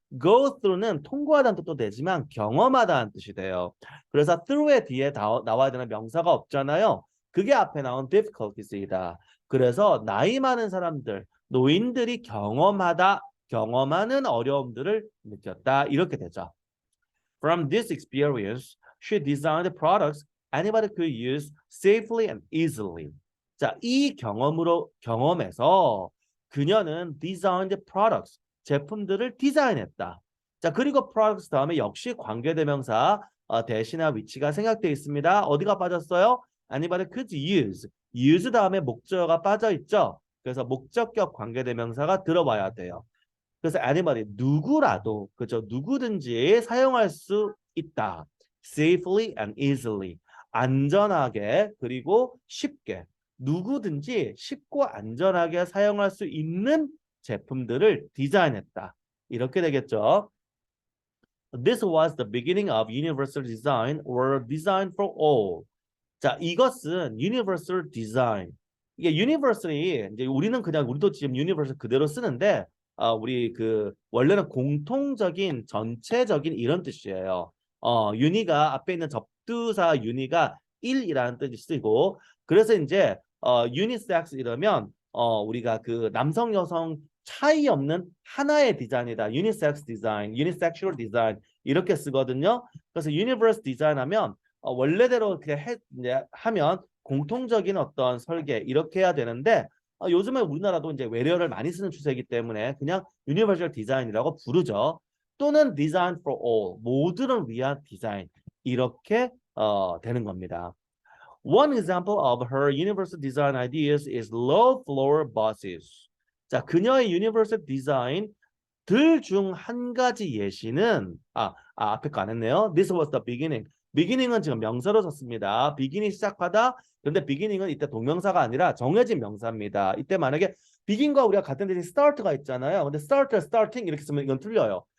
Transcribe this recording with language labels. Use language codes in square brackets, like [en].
[ko] go through는 통과하다는 뜻도 되지만 경험하다는 뜻이 돼요. 그래서 through의 뒤에 나와야 되는 명사가 없잖아요. 그게 앞에 나온 difficulties이다. 그래서 나이 많은 사람들, 노인들이 경험하는 어려움들을 느꼈다. 이렇게 되죠. [en] From this experience, she designed products anybody could use safely and easily. [ko] 자, 이 경험에서 그녀는 [en] designed products, [ko] 제품들을 디자인했다. 자, 그리고 products 다음에 역시 관계대명사 대신나 위치가 생략되어 있습니다. 어디가 빠졌어요? [en] Anybody could use [ko] 다음에 목적어가 빠져 있죠. 그래서 목적격 관계대명사가 들어와야 돼요. 그래서 anybody 누구라도 그죠 누구든지 사용할 수 있다. [en] safely and easily [ko] 안전하게 그리고 쉽게 누구든지 쉽고 안전하게 사용할 수 있는 제품들을 디자인했다. 이렇게 되겠죠. [en] This was the beginning of universal design or design for all. [ko] 자, 이것은 universal design. 이게 universal이 이제 우리도 지금 universal 그대로 쓰는데 우리 그 원래는 공통적인 전체적인 이런 뜻이에요. uni가 앞에 있는 접두사 uni가 1이라는 뜻이 쓰이고 그래서 이제 unisex 이러면 우리가 그 남성 여성 차이 없는 하나의 디자인이다. unisex 디자인, unisexual 디자인 이렇게 쓰거든요. 그래서 universal 디자인 하면 원래대로 그냥 하면 공통적인 어떤 설계 이렇게 해야 되는데 요즘에 우리나라도 이제 외래어를 많이 쓰는 추세이기 때문에 그냥 유니버셜 디자인이라고 부르죠. 또는 [en] design for all [ko] 모두를 위한 디자인 이렇게 되는 겁니다. [en] One example of her universal design ideas is low floor buses. [ko] 자, 그녀의 universal design 들 중 한 가지 예시는 앞에 거 안 했네요. [en] This was the beginning. [ko] beginning은 지금 명사로 썼습니다. beginning 시작하다. 그런데 beginning은 이때 동명사가 아니라 정해진 명사입니다. 이때 만약에 begin과 우리가 같은 대신 start가 있잖아요. 근데 start, starting 이렇게 쓰면 이건 틀려요.